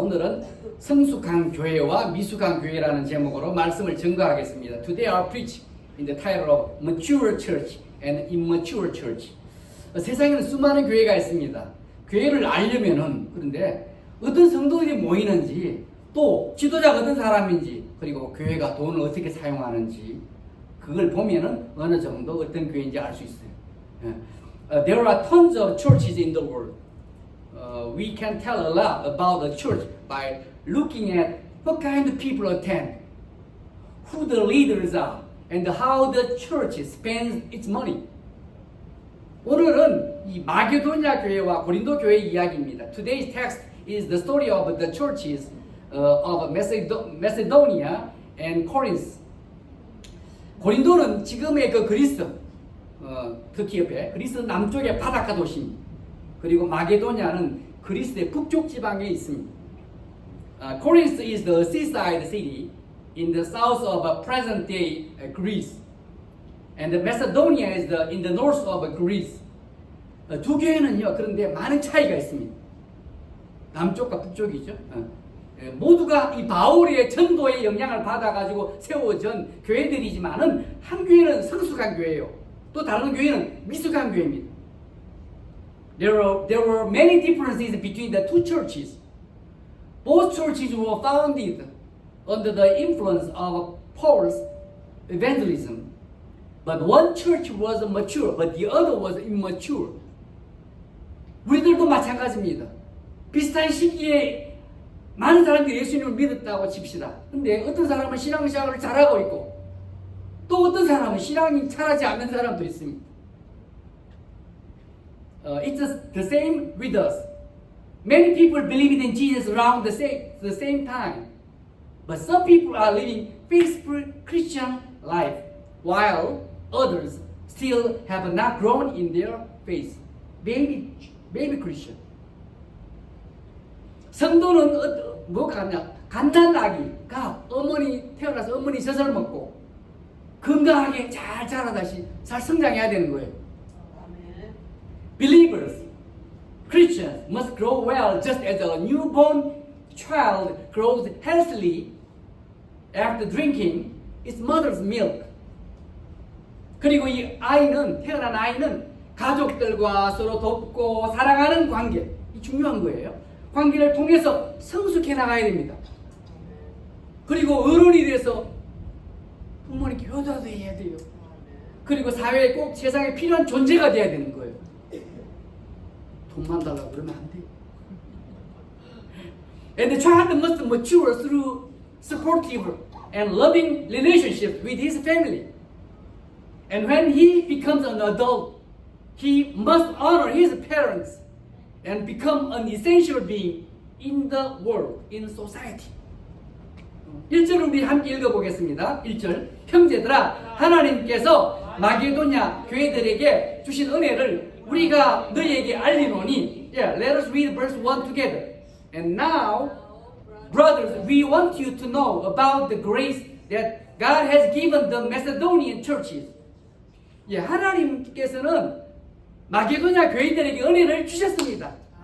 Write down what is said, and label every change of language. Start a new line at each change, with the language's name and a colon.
Korean: 오늘은 성숙한 교회와 미숙한 교회라는 제목으로 말씀을 증거하겠습니다.
English: Today I'll preach in the title of Mature Church and Immature Church.
Korean: 세상에는 수많은 교회가 있습니다. 교회를 알려면은 그런데 어떤 성도들이 모이는지 또 지도자가 어떤 사람인지 그리고 교회가 돈을 어떻게 사용하는지 그걸 보면은 어느 정도 어떤 교회인지 알 수 있어요.
English: There are tons of churches in the world. We can tell a lot about the church by looking at what kind of people attend, who the leaders are, and how the church spends its money.
Korean: 오늘은 이 마게도냐 교회와 고린도 교회 이야기입니다.
English: Today's text is the story of the churches of Macedonia and Corinth.
Korean: 고린도는 지금의 그 그리스, 터키 옆에 그리스 남쪽의 바닷가 도시입니다. 그리고 마게도냐는 그리스의 북쪽 지방에 있습니다.
English: Corinth is the seaside city in the south of present-day Greece, and Macedonia is in the north of Greece.
Korean: 두 교회는요, 그런데 많은 차이가 있습니다. 남쪽과 북쪽이죠. 모두가 이 바울의 전도의 영향을 받아가지고 세워진 교회들이지만은 한 교회는 성숙한 교회예요. 또 다른 교회는 미숙한 교회입니다.
English: There were many differences between the two churches. Both churches were founded under the influence of Paul's evangelism. But one church was mature, but the other was immature.
Korean: 우리들도 마찬가지입니다. 비슷한 시기에 많은 사람들이 예수님을 믿었다고 칩시다. 근데 어떤 사람은 신앙생활을 잘하고 있고 또 어떤 사람은 신앙이 잘하지 않는 사람도 있습니다.
English: It's the same with us. Many people believed in Jesus around the same time. But some people are living faithful Christian life, while others still have not grown in their faith. Baby Christian.
Korean: 성도는 뭐가 하냐? 갓난 아기가 태어나서 어머니 젖을 먹고 건강하게 잘 자라다시 잘 성장해야 되는 거예요.
English: Believers, Christians must grow well just as a newborn child grows healthily after drinking its mother's milk.
Korean: 그리고 이 태어난 아이는 가족들과 서로 돕고 사랑하는 관계, 이 중요한 거예요. 관계를 통해서 성숙해 나가야 됩니다. 그리고 어른이 돼서 부모님께 효도도 해야 돼요. 그리고 사회에 꼭 세상에 필요한 존재가 돼야 되는 거예요. 돈만 달라고 그러면 안 돼요.
English: And the child must mature through supportive and loving relationships with his family. And when he becomes an adult, he must honor his parents and become an essential being in the world, in society.
Korean: 1절 우리 함께 읽어보겠습니다. 1절 형제들아 하나님께서 마게도냐 교회들에게 주신 은혜를 우리가 너희에게 알리노니.
English: Let us read verse 1 together. And now, brothers, we want you to know about the grace that God has given the Macedonian churches.
Korean: 하나님께서는 마게도냐 교회들에게 은혜를 주셨습니다.